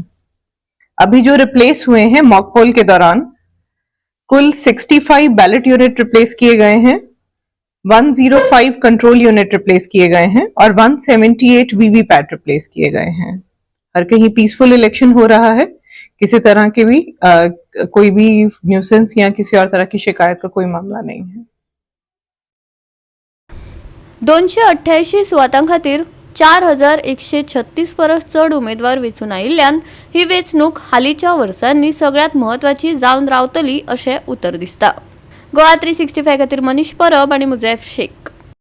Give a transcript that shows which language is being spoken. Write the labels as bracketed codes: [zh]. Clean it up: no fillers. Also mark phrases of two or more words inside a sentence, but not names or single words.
[hi] अभी जो रिप्लेस हुए हैं [en] mock poll [hi] के दौरान, कुल 65 [en] ballot unit [hi] रिप्लेस किए गए हैं, 105 [en] control unit [hi] रिप्लेस किए गए हैं और 178 वीवीपैट रिप्लेस किए गए हैं। हर कहीं [en] peaceful election [hi] हो रहा है, किसी तरह के भी कोई भी न्यूसेंस या किसी और तरह की शिकायत का कोई मामला नहीं है। [kok] 288 सुवातां खातीर 4,136 परस चड उमेदवार वेंचून आयिल्ल्यान ही वेंचणूक हालींच्या वर्सांनी सगळ्यात महत्वाची जावन रावतली अशें उतर दिसता। गोवा 365 खातीर मनीष परब आणि मुजेफ शेख।